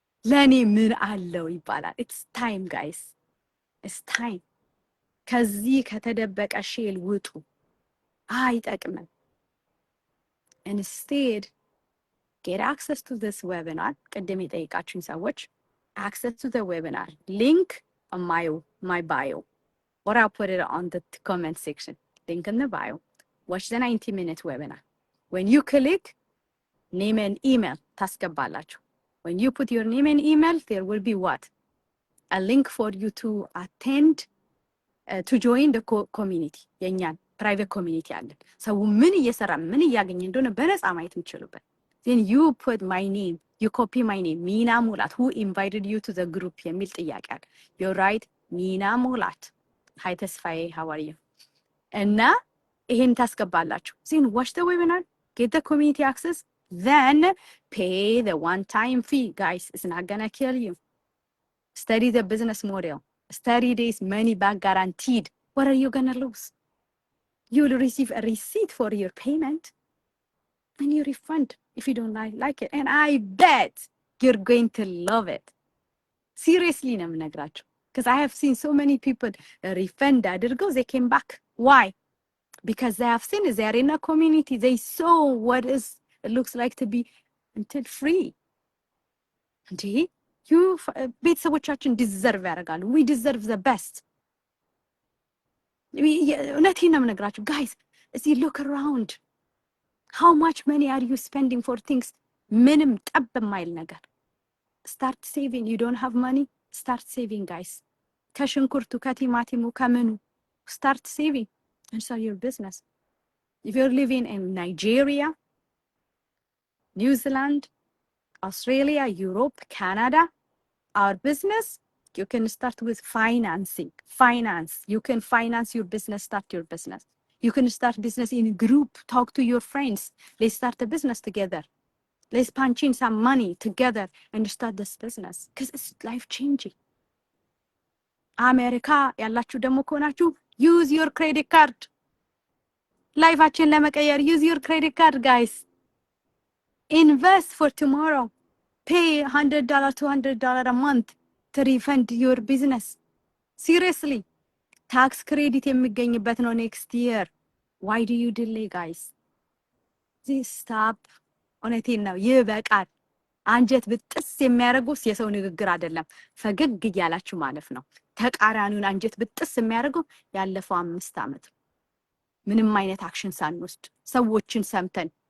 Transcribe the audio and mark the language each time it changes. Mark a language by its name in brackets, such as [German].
[Amharic] ለኔ ምን አለው ይባላል። [English] It's time guys. It's time. [Amharic] ከዚህ ከተደበቀ ሼል ውጡ። አይጠቅምም። [English] Instead, get access to this webinar. [Amharic] ቅድም የጠይቃችሁኝ ሰዎች [English] access to the webinar. Link on my bio. Or I'll put it on the comment section. Link in the bio. Watch the 90-minute webinar. When you click name and email, [Amharic] ታስገባላችሁ. [English] When you put your name and email, there will be what? A link for you to attend, to join the community. [Amharic] የኛን [English] private community [Amharic] አለን። ሰው ምን እየሰራ ምን እያገኘ እንደሆነ በነፃ ማየት የምትችሉበት። [English] Then you put my name, [Amharic] you copy my name, ሚና ሙላት. [English] Who invited you to the group [Amharic] የሚል ጥያቄ አለ። [English] You write ሚና ሙላት. Hi ተስፋዬ, how are you? [Amharic] እና ይሄን ታስገባላችሁ። [English] Then watch the webinar, get the community access, then pay the one-time fee. Guys, it's not gonna kill you. Study the business model. 30 days money back guaranteed. What are you gonna lose? You will receive a receipt for your payment and you refund if you don't like it. And I bet you're going to love it. Seriously, because I have seen so many people refund [Amharic] adirgo, [English] they came back. Why? Because they have seen they are in a community. They saw what it looks like to be until free. You [Amharic] ቤተሰቦቻችን [English] deserve [Amharic] ያደርጋሉ. [English] We deserve the best. [Amharic] እውነቴን ነው የምነግራችሁ guys. [English] See, look around. How much money are you spending for things? [Amharic] ምንም ጠብ የማይል ነገር. [English] Start saving. You don't have money? Start saving, guys. [Amharic] ከሽንኩርቱ ከቲማቲሙ ከምኑ [English] start saving and start your business. If you're living in Nigeria, New Zealand, Australia, Europe, Canada, our business You can start with financing. Finance. You can finance your business, start your business. You can start business in a group. Talk to your friends. Let's start a business together. Let's punch in some money together and start this business because it's life changing. [Amharic] አሜሪካ ያላችሁ ደግሞ ከሆናችሁ [English] use your credit card. [Amharic] ላይፋችን ለመቀየር [English] use your credit card, guys. Invest for tomorrow. Pay $100, $200 a month to refund your business. Seriously. Tax credit [Amharic] የሚገኝበት ነው [English] next year. Why do you delay, guys? This stop. [Amharic] እውነቴን ነው ይበቃል። አንጀት ብጥስ የሚያደርጉት የሰው ንግግር አይደለም፣ ፈገግ እያላችሁ ማለፍ ነው። ተቃራኒውን አንጀት ብጥስ የሚያደርገው ያለፈው 5 ዓመት ምንም አይነት አክሽን ሳንወስድ ሰዎችን ሰምተን